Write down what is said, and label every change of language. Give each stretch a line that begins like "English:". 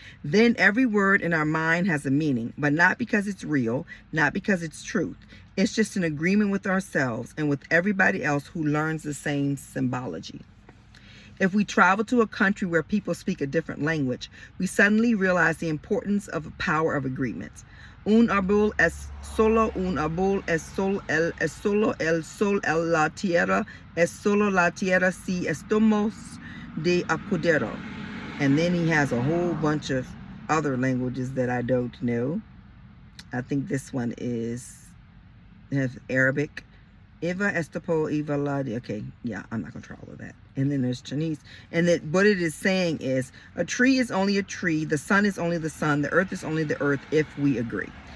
English: Then every word in our mind has a meaning, but not because it's real, not because it's truth. It's just an agreement with ourselves and with everybody else who learns the same symbology. If we travel to a country where people speak a different language, we suddenly realize the importance of the power of agreements.
Spanish: Un árbol es solo un árbol, es solo el sol, la tierra, es solo la tierra si estamos de acuerdo.
English: And then he has a whole bunch of other languages that I don't know. I think this one has Arabic. Eva Estapo, Eva La. Okay, yeah, I'm not going to try all of that. And then there's Chinese. And that what it is saying is a tree is only a tree, the sun is only the sun, the earth is only the earth if we agree.